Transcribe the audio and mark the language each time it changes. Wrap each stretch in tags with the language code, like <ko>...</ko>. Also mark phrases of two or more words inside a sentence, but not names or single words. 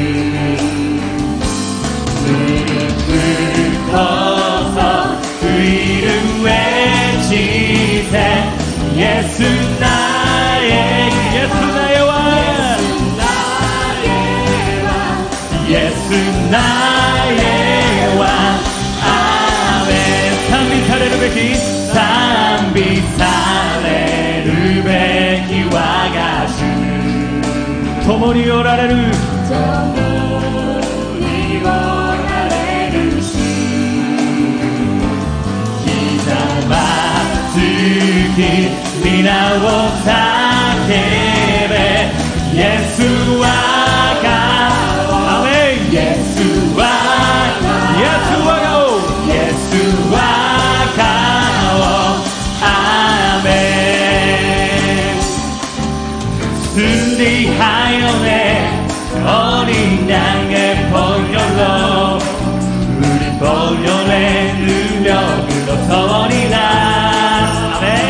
<ko>무릎 꿇고서 그 이름 외치세 예수 나의 왕 예수 나의 왕 아멘</ko> <ja>賛美されるべき賛美されるべき我が主共におられる共におられる主ひざまずき皆を叫べイエスは</ja> <ko>승리하여내 어린 양의 보혈로 우리 보혈의 능력으로 서리라 아멘</ko>